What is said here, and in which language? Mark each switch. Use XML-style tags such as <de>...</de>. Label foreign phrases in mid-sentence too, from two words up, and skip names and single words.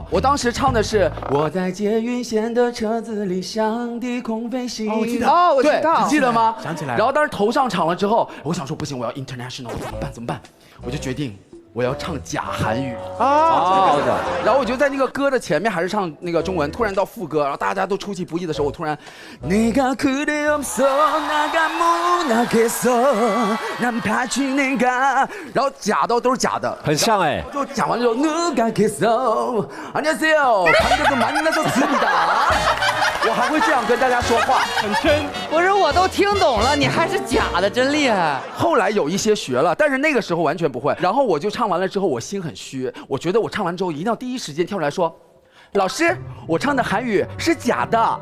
<zh>我当时唱的是我在捷运线的车子里向低空飞行。我记得，我知道，你记得吗？想起来了。然后当时头上场了之后，我想说不行，我要 international， 怎么办？我就决定我要唱假韩语然后我就在那个歌的前面还是唱那个中文，突然到副歌，然后大家都出其不意的时候，我突然</zh> <ko>내가 그대 없어 나가 못 나겠어 난 파치 내가，</ko> <zh>然后假的都是假的，很像哎。就讲完之后</zh> <ko>누가 겠어 안녕하세요 방금도 만나서 듭니다，</ko> <zh>我还会这样跟大家说话，很真。不是，我都听懂了，你还是假的，真厉害。后来有一些学了，但是那个时候完全不会。然后我就唱完了之后，我心很虚，我觉得我唱完之后一定要第一时间跳出来说，老师，我唱的韩语是假的。</zh>